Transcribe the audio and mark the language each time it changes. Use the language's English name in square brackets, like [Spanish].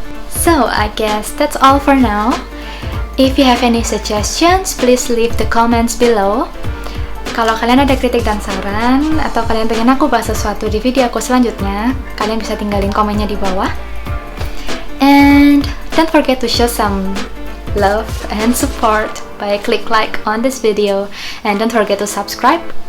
[English] So, I guess that's all for now. If you have any suggestions, please leave the comments below. [Indonesian] Kalau kalian ada kritik dan saran, atau kalian pengen aku bahas sesuatu di video aku selanjutnya, kalian bisa tinggalin komennya di bawah. [English] And don't forget to show some love and support by click like on this video. And don't forget to subscribe.